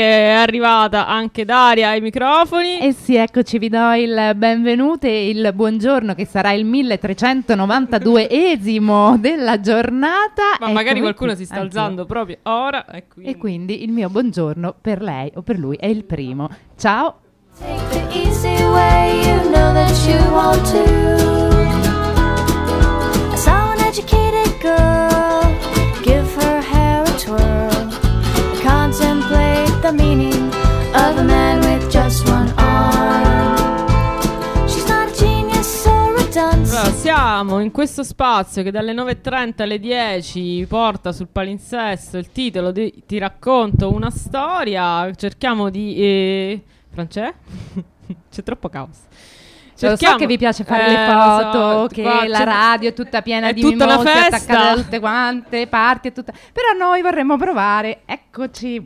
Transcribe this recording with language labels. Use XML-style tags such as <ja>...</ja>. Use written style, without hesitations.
<it>È arrivata anche Daria ai microfoni. E sì, eccoci, vi do il benvenuto e il buongiorno, che sarà il 1392esimo della giornata. Ma e magari qualcuno si sta alzando proprio ora. E quindi il mio buongiorno per lei o per lui è il primo. Ciao.</it> <en>Take the easy way, you know that you want to. Educated girl, give her hair a twirl, contemplate the meaning of a man with just one arm. She's not a genius or a dunce.</en> <it>Allora, siamo in questo spazio che dalle 9.30 alle 10 porta sul palinsesto il titolo di Ti racconto una storia. Cerchiamo di... Francè? C'è troppo caos. Lo so che vi piace fare le foto, so, che la radio è tutta piena di mimosi attaccate da tutte quante parti, però noi vorremmo provare, eccoci.</it>